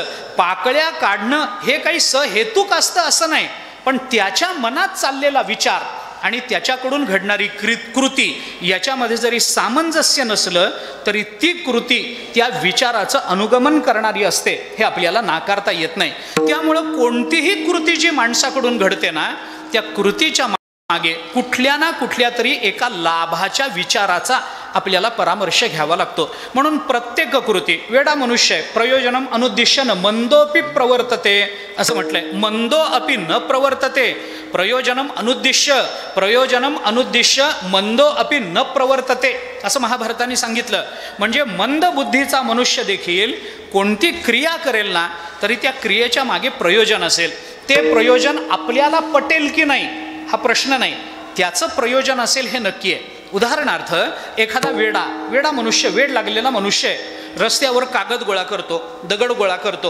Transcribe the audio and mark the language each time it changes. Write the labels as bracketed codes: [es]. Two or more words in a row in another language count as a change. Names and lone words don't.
[mr] पाकळ्या काढणं हे काही सहेतुक असतं असं नाही, पण त्याच्या मनात चाललेला विचार आणि त्याच्याकडून घडणारी कृती याच्यामध्ये जरी सामंजस्य नसलं तरी ती कृती त्या विचाराचं अनुगमन करणारी असते, हे आपल्याला नाकारता येत नाही. त्यामुळं कोणतीही कृती जी माणसाकडून घडते ना, त्या कृतीच्या मागे कुठल्या ना कुठल्या तरी एका लाभाच्या विचाराचा आपल्याला परामर्श घ्यावा लागतो. म्हणून प्रत्येक कृती वेडा मनुष्य आहे. [sa] प्रयोजनम अनुद्दिश्य न मंदोपि प्रवर्तते [mr] असं म्हटलंय. [sa] मंदो अपि न प्रवर्तते. प्रयोजनम अनुद्दिश्य मंदो अपि न प्रवर्तते [mr] असं महाभारताने सांगितलं. म्हणजे मंद बुद्धीचा मनुष्य देखील कोणती क्रिया करेल ना तरी त्या क्रियेच्या मागे प्रयोजन असेल. ते प्रयोजन आपल्याला पटेल की नाही हा प्रश्न नाही, त्याचं प्रयोजन असेल हे नक्की आहे. उदाहरणार्थ एखादा वेडा मनुष्य, वेड लागलेला मनुष्य आहे, रस्त्यावर कागद गोळा करतो, दगड गोळा करतो.